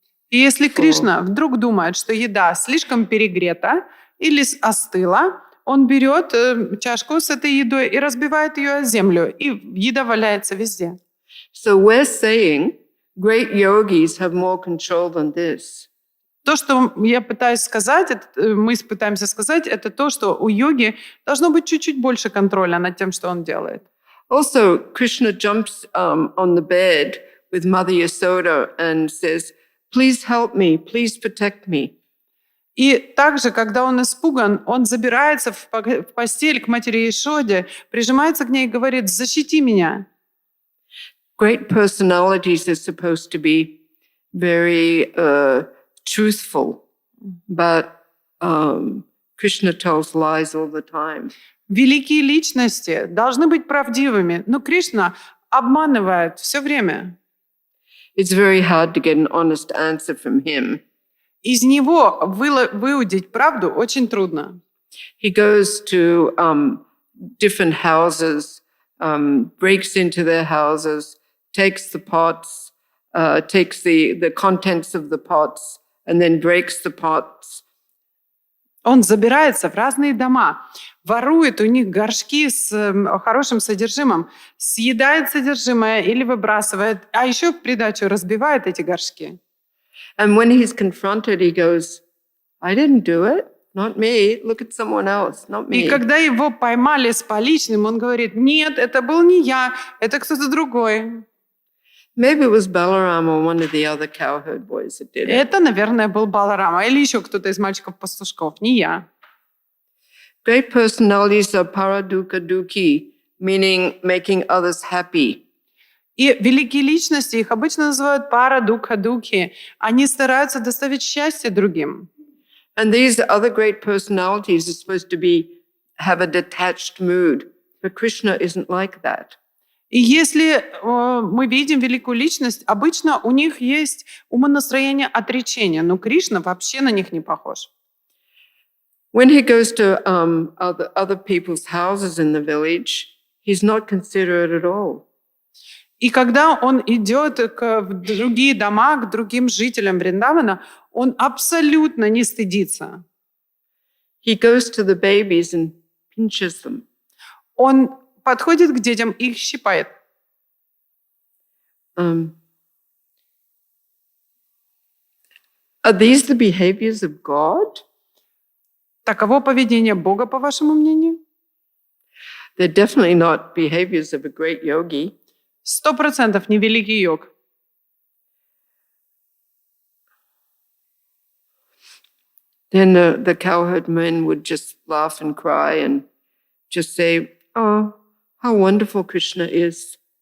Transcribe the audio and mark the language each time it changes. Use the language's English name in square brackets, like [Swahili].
[Russian] И если Кришна вдруг думает, что еда слишком перегрета или остыла, он берет чашку с этой едой и разбивает ее о землю, и еда валяется везде. [English] So we're saying great yogis have more control than this. [Russian] То, что я пытаюсь сказать, мы пытаемся сказать, это то, что у йоги должно быть чуть-чуть больше контроля над тем, что он делает. [English] Also, Krishna jumps on the bed with Mother Yasoda and says, "Please help me, please protect me." [Russian] И также, когда он испуган, он забирается в постель к матери Ишоде, прижимается к ней и говорит: «Защити меня». [English] Great personalities are supposed to be very truthful, but Krishna tells lies all the time. [Russian] Великие личности должны быть правдивыми, но Кришна обманывает все время. [English] It's very hard to get an honest answer from him. [Russian] Из него выудить правду очень трудно. [English] He goes to different houses, breaks into their houses, takes the pots, takes the contents of the pots, and then breaks the pots. [Russian] Он забирается в разные дома, ворует у них горшки с хорошим содержимым, съедает содержимое или выбрасывает, а еще в придачу разбивает эти горшки. [English] And when he's confronted, he goes, "I didn't do it, not me. Look at someone else, not me." [Russian] И когда его поймали с поличным, он говорит: «Нет, это был не я, это кто-то другой». [English] Maybe it was Balaram or one of the other cowherd boys that did it. [Russian] Это, наверное, был Баларама или еще кто-то из мальчиков-пастушков, не я. [English] Great personalities are paradukkha-dukhi, meaning making others happy. [Russian] И великие личности, их обычно называют пара-дукха-дукхи. Они стараются доставить счастье другим. [English] And these other great personalities are supposed to have a detached mood, but Krishna isn't like that. [Russian] И если мы видим великую личность, обычно у них есть умонастроение отречения, но Кришна вообще на них не похож. [English] When he goes to other people's houses in the village, he's not considerate at all. [Russian] И когда он идет в другие дома, к другим жителям Вриндавана, он абсолютно не стыдится. [English] He goes to the babies and pinches them. [Russian] Он подходит к детям и их щипает. [English] Are these the behaviors of God? [Russian] Таково поведение Бога, по вашему мнению? [English] They're definitely not behaviors of a great yogi. [Russian] 100% не великий йог. [English] Then the cowherd men would just laugh and cry and just say, "Oh, how wonderful Krishna is."